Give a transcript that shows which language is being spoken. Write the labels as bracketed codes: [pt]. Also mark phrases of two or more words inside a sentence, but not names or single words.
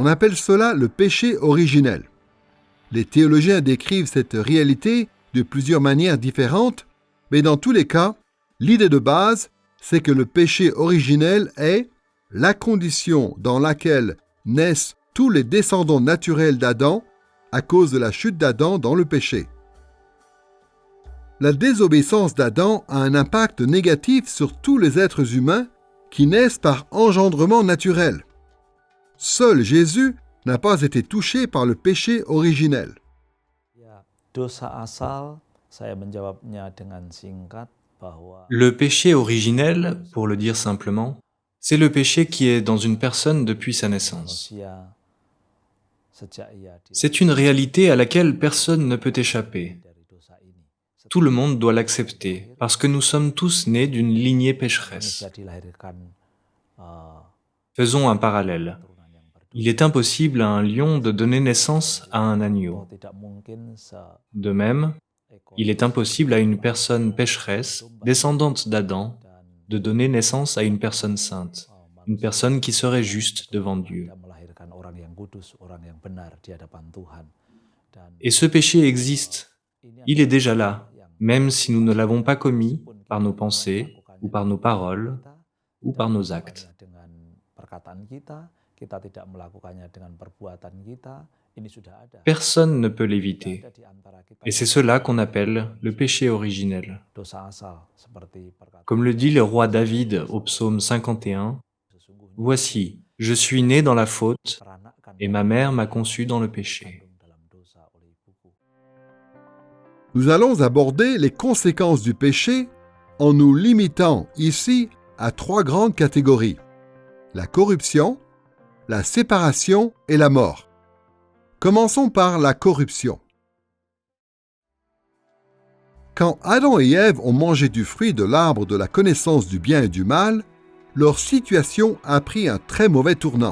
[fr] On appelle cela le péché originel. Les théologiens décrivent cette réalité de plusieurs manières différentes, mais dans tous les cas, l'idée de base, c'est que le péché originel est la condition dans laquelle naissent tous les descendants naturels d'Adam à cause de la chute d'Adam dans le péché. La désobéissance d'Adam a un impact négatif sur tous les êtres humains qui naissent par engendrement naturel. Seul Jésus n'a pas été touché par le péché originel. [id] Dosa asal, saya menjawabnya dengan singkat bahwa [fr] Le péché originel, pour le dire simplement, c'est le péché qui est dans une personne depuis sa naissance. [id] manusia sejak ia [fr] C'est une réalité à laquelle personne ne peut échapper. [id] dari dosa ini. [fr] Tout le monde doit l'accepter, parce que nous sommes tous nés d'une lignée pécheresse. [id] Manusia dilahirkan [fr] Faisons un parallèle. [id] turunan yang berdua. [fr] Il est impossible à un lion de donner naissance à un agneau. [id] Tidak mungkin [fr] De même, il est impossible à une personne pécheresse, descendante d'Adam, de donner naissance à une personne sainte, une personne qui serait juste devant Dieu. [id] tidak melahirkan orang yang kudus, orang yang benar di hadapan Tuhan. Dan [fr] Et ce péché existe. [id] ini [fr] Il est déjà là, [id] yang [fr] même si nous ne l'avons pas commis par nos pensées, ou par nos paroles, [id] kita [fr] ou par nos actes. [id] dengan perkataan kita tidak melakukannya dengan perbuatan kita, ini sudah ada. [fr] Personne ne peut l'éviter. [id] Ada di antara kita [fr] Et c'est cela qu'on appelle le péché originel. [id] dosa asal seperti perkataan [fr] Comme le dit le roi David au psaume 51, [id] sesungguhnya. [fr] « Voici, je suis né dans la faute, [id] Peranakkan [fr] et ma mère m'a conçu dans le péché. [id] kandung dalam dosa oleh ibuku. » [fr] Nous allons aborder les conséquences du péché en nous limitant ici à 3 grandes catégories. La corruption, la séparation et la mort. Commençons par la corruption. Quand Adam et Ève ont mangé du fruit de l'arbre de la connaissance du bien et du mal, leur situation a pris un très mauvais tournant.